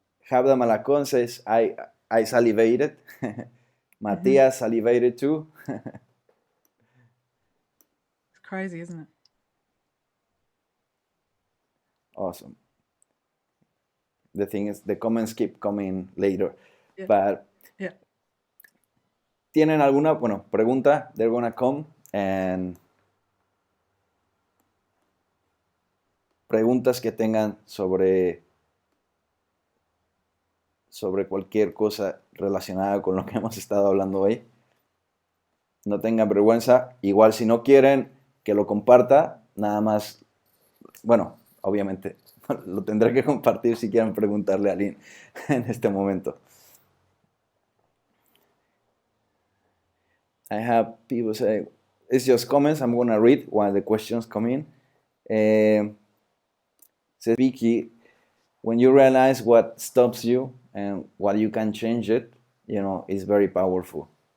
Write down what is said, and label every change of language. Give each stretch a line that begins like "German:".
English: Habda Malacón says, I salivated. Matthias salivated too. It's crazy, isn't it? Awesome. The thing is, the comments keep coming later. Yeah. But yeah.
Spanish: ¿Tienen alguna, pregunta?
English: They're gonna come and
Spanish: preguntas que tengan sobre cualquier cosa relacionada con lo que hemos estado hablando hoy. No tengan vergüenza. Igual si no quieren que lo comparta, nada más, obviamente lo tendré que compartir si quieren preguntarle a Lynn en este momento.
English: I have people say, it's just comments. I'm going to read while the questions come in. Says Vicky, when you realize what stops you and what you can change it, is very powerful.